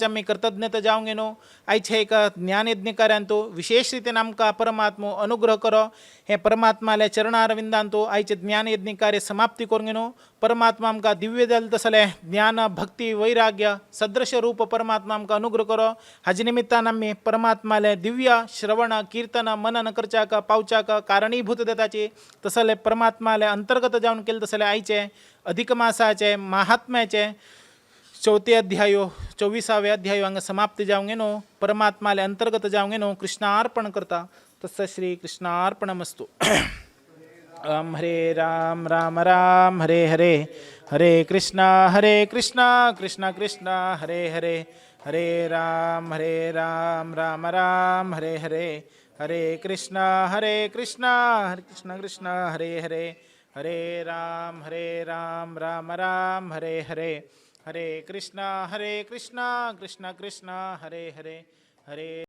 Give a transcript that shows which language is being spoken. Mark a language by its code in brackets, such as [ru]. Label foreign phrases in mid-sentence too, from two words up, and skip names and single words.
[kok] आमी कृतज्ञता जावंगेनो आयचे एक ज्ञानयज्ञ कार्यांतू विशेष रितीन आमकां परमात्मो अनुग्रह करो हे परमात्माले चरणारविंदांतू आयचे ज्ञानयज्ञ कार्य समाप्ती करूंगेनो परमात्मा आमकां दिव्य जालें तसले ज्ञान भक्ती वैराग्य सदृश रूप परमात्मा आमकां अनुग्रह करो हाजे निमित्तान आमी परमात्माले दिव्य श्रवण कीर्तन मनन करच्याक पावच्याक कारणीभूत जाताची तसले परमात्माले अंतर्गत जावन केले तसले आयचे अधिक मासाचे महात्म्याचे 4थे अध्याय 24वे अध्याय हांगा समाप्ती जावंगेनो परमात्माले अंतर्गत जावंगेनो कृष्णार्पण करता [sa] तस्य श्री कृष्णार्पणमस्तु राम हरे राम राम राम हरे हरे हरे कृष्णा कृष्णा कृष्णा हरे हरे हरे राम राम राम हरे हरे हरे कृष्णा कृष्णा कृष्णा हरे हरे हरे राम राम राम हरे हरे हरे कृष्णा कृष्णा कृष्णा हरे हरे हरे